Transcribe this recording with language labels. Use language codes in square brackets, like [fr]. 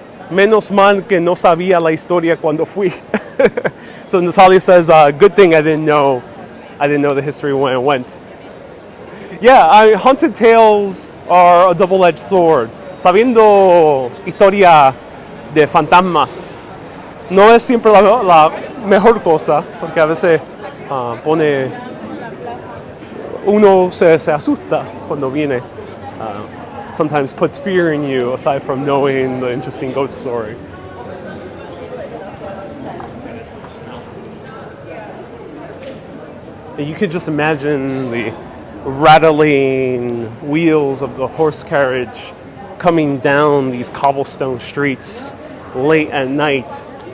[es] Menos mal que no sabía la historia cuando fui. [en] So Natalia says, good thing I didn't know the history when I went. Yeah, haunted tales are a double-edged sword. [es] Sabiendo historia de fantasmas no es siempre la mejor cosa, porque a veces uno se asusta cuando viene. [en] Sometimes puts fear in you aside from knowing the interesting ghost story. And you can just imagine the rattling wheels of the horse carriage coming down these cobblestone streets late at night.